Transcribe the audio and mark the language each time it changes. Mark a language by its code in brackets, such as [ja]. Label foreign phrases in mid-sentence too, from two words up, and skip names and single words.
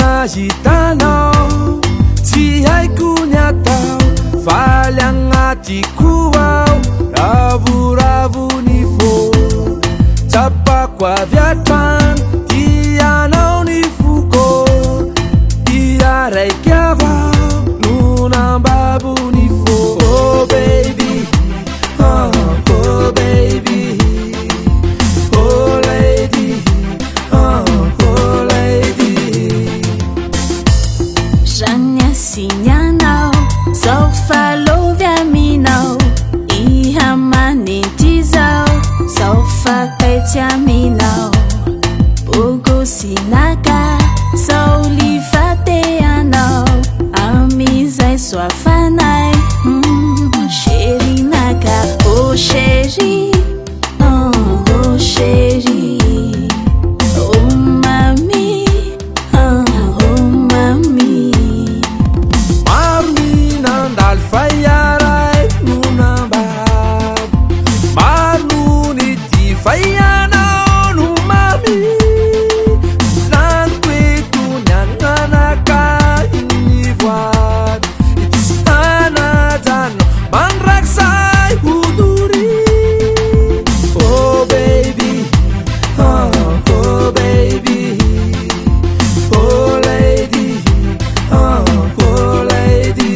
[mg] mahitanao tsy haiko ny atao faly agnatiko ao ravoravony fô tsapako avy atrano tianao ny foko iraraiky avao no nambabony fô [en] oh baby oh baby oh lady oh lady [mg] Żania sinianao zao falovy aminao ihamanitizao zao fakaitsy aminao bogo sinaka zao lifateanao amizay soafanay sherinaka [fr] oh chéri oh chéri [mg] oh mami oh mami nandalo faiaray no nambabo maro ny ty faianao no mami laniko eto ny ananakay ny voady ity sy tanajano mandraksay hodory [en] oh baby oh baby oh lady oh lady